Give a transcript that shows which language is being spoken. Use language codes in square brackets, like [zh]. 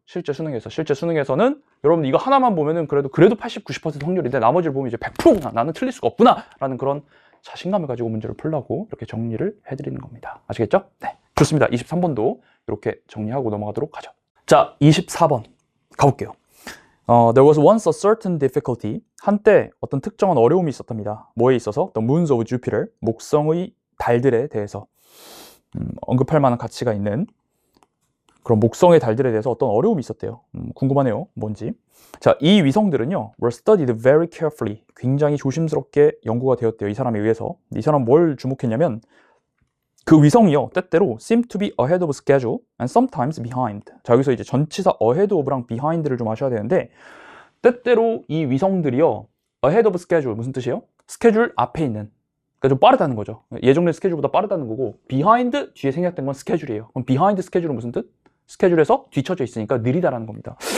[ko] 실제 수능에서는 여러분 이거 하나만 보면은 그래도 80, 90% 확률인데 나머지를 보면 이제 100%구나, 나는 틀릴 수가 없구나 라는 그런 자신감을 가지고 문제를 풀려고 이렇게 정리를 해드리는 겁니다. 아시겠죠? 네, 좋습니다. 23번도 이렇게 정리하고 넘어가도록 하죠. 자, 24번 가볼게요. [en] There was once a certain difficulty. [ko] 한때 어떤 특정한 어려움이 있었답니다. 뭐에 있어서? [en] The moons of Jupiter. [ko] 목성의 달들에 대해서 언급할 만한 가치가 있는 그럼 목성의 달들에 대해서 어떤 어려움이 있었대요. 궁금하네요. 뭔지. 자, 이 위성들은요, [en] were studied very carefully. [ko] 굉장히 조심스럽게 연구가 되었대요. 이 사람에 의해서. 이 사람 뭘 주목했냐면 그 위성이요, 때때로 [en] seem to be ahead of schedule and sometimes behind. [ko] 자, 여기서 이제 전치사 ahead of랑 behind를 좀 아셔야 되는데, 때때로 이 위성들이요, [en] ahead of schedule [ko] 무슨 뜻이에요? 스케줄 앞에 있는, 그러니까 좀 빠르다는 거죠. 예정된 스케줄보다 빠르다는 거고, behind 뒤에 생략된 건 스케줄이에요. 그럼 behind 스케줄은 무슨 뜻? 스케줄에서 뒤처져 있으니까 느리다라는 겁니다.